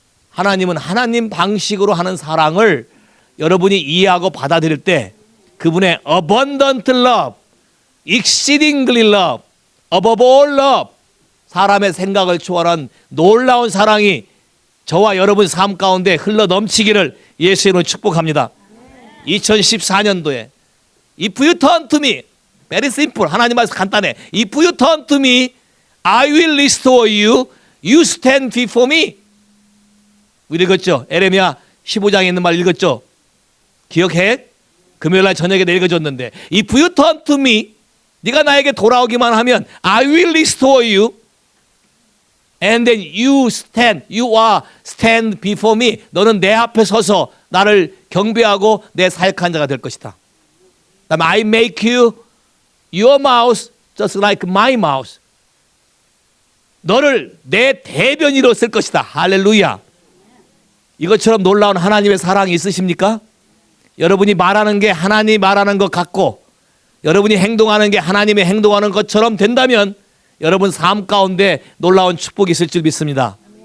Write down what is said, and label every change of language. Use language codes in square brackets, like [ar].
[ko] 하나님은 하나님 방식으로 하는 사랑을 여러분이 이해하고 받아들일 때 그분의 [en] abundant love, exceedingly love, above all love, [ko] 사람의 생각을 초월한 놀라운 사랑이 저와 여러분 삶 가운데 흘러 넘치기를 예수님으로 축복합니다. [en] 2014년도에 If you turn to me, very simple, [ko] 하나님 말씀 간단해. [en] If you turn to me, I will restore you, you stand before me. [ko] 읽었죠? 에레미야 15장에 있는 말 읽었죠? 기억해? 금요일날 저녁에 읽어줬는데 [en] If you turn to me, [ko] 네가 나에게 돌아오기만 하면 [en] I will restore you and then you stand before me. [ko] 너는 내 앞에 서서 나를 경배하고 내 사역한 자가 될 것이다. [en] 그다음에 I make you your mouth just like my mouth. [ko] 너를 내 대변인으로 쓸 것이다. 할렐루야. 이것처럼 놀라운 하나님의 사랑이 있으십니까? 여러분이 말하는 게 하나님이 말하는 것 같고 여러분이 행동하는 게 하나님이 행동하는 것처럼 된다면 여러분 삶 가운데 놀라운 축복이 있을 줄 믿습니다.